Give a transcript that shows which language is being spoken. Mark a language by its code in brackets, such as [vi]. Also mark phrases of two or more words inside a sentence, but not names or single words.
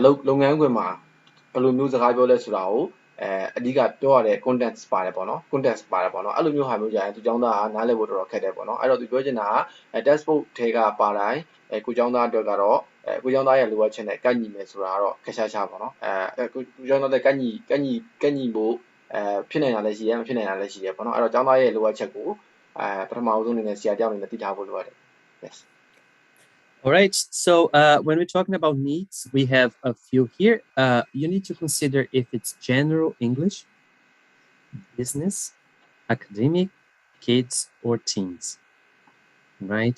[my] လုပ်ငန်းခွင်မှာဘယ်လိုမျိုးစကားပြောလဲဆိုတာကိုအဓိကပြောရတဲ့ context ပါတယ်ပေါ့နော် context ပါတယ်ပေါ့နော်အဲ့လိုမျိုးဟာမျိုးကြာရင်သူကျောင်းသားကနားလည်ဖို့တော်တော်ခက်တယ်ပေါ့နော်အဲ့တော့သူပြောချင်တာက textbook ထဲကပါတိုင်းကိုကျောင်းသားအတွက်ကတော့ကိုကျောင်းသားရဲ့လိုအပ်ချက်နဲ့ကန့်ညီမယ်ဆိုတာကတော့ခက်ရှားရှားပေါ့နော်ကိုကျောင်းသားတဲ့ကန့်ညီဖို့ဖြစ်နိုင်တာလည်းရှိတယ်မဖြစ်နိုင်တာလည်းရှိတယ်ပေါ့နော်အဲ့တော့ကျောင်းသားရဲ့လိုအပ်ချက်ကိုပထမဆုံးအနေနဲ့ဆရာတယောက်အနေနဲ့သိထားဖို့လိုအပ်တယ် yes [en] All right, so when we're talking about needs, we have a few here. You need to consider if it's general English, business, academic, kids, or teens, right?